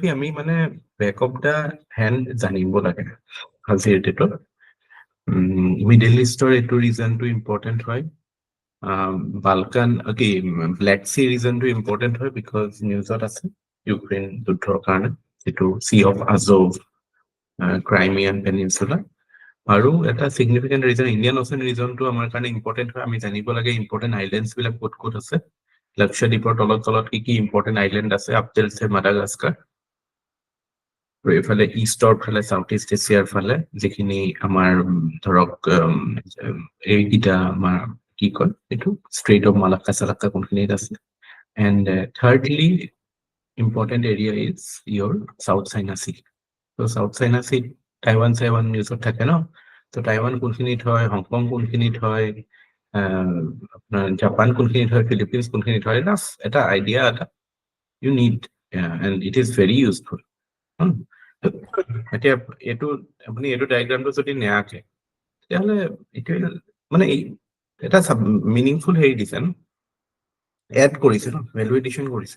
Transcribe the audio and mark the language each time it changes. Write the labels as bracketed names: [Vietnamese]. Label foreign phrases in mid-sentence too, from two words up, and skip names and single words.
[Assamese] আমি মানে [English] back of the hand [Assamese] জানিব লাগে আজিৰ ডেটত মিডল ইষ্টৰ এইটো [English] region important [Assamese] হয় বালকান কি ব্লেক সি [English] region important [Assamese] হয় [English] because news [Assamese] আছে ইউক্ৰেইন যুদ্ধৰ কাৰণে যিটো সি অফ আজভ ক্ৰাইমিয়ান পেনিনচুলা আৰু এটা [English] significant region Indian Ocean region [Assamese] আমাৰ কাৰণে ইম্পৰ্টেণ্ট হয় আমি জানিব লাগে [English] important islands [Assamese] বিলাক ক'ত ক'ত আছে লক্ষদ্বীপৰ তলত কি কি [English] important island [Assamese] আছে [English] up till say [Assamese] মাডাগাস্কাৰ এইফালে ইষ্টৰ ফালে সাউথ ইষ্ট এছিয়াৰ ফালে যিখিনি আমাৰ ধৰক এইকেইটা আমাৰ কি কয় এইটো ষ্ট্ৰেইট অফ মালাক্কা চালাক্কা কোনখিনিত আছে [English] and thirdly important area is your South China Sea. [Assamese] So South China Sea, Taiwan নিউজত থাকে ন, তো টাইৱান কোনখিনিত হয়, হংকং কোনখিনিত হয়, আপোনাৰ জাপান কোনখিনিত হয়, ফিলিপিনছ কোনখিনিত হয়, এটা আইডিয়া এটা [English] you need and it is very useful. [Assamese] এতিয়া এইটো আপুনি এইটো ডায়েগ্ৰামটো যদি নেআঁকে তেতিয়াহ'লে এইটোৱে মানে এটা মিনিংফুল হেৰি দিছে ন, এড কৰিছে ন, [English] value addition [Assamese] কৰিছে।